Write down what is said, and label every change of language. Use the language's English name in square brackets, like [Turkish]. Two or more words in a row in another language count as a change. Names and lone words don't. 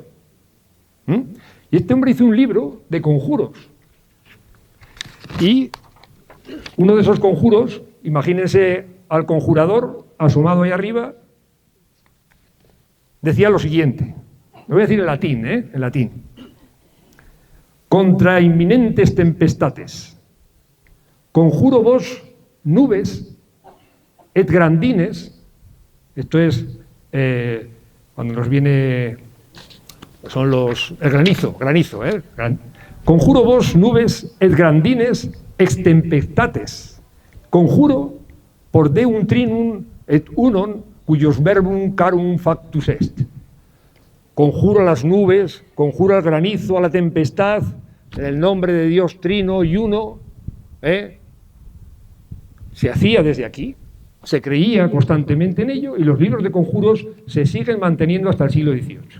[Spanish] Y este hombre hizo un libro de conjuros. Y uno de esos conjuros, imagínense al conjurador asomado ahí arriba, decía lo siguiente. Lo voy a decir en latín, en latín. [Latin] Contra inminentes tempestates, conjuro vos nubes et grandines. [Spanish] Esto es cuando nos viene, son el granizo. [Latin] Conjuro vos nubes et grandines ex tempestates. Conjuro por Deum Trinum et Unon cuyos verbum carum factus est. [Spanish] Conjuro a las nubes, conjuro al granizo, a la tempestad, en el nombre de Dios Trino y Uno. Se hacía desde aquí, se creía constantemente en ello y los libros de conjuros se siguen manteniendo hasta el siglo XVIII.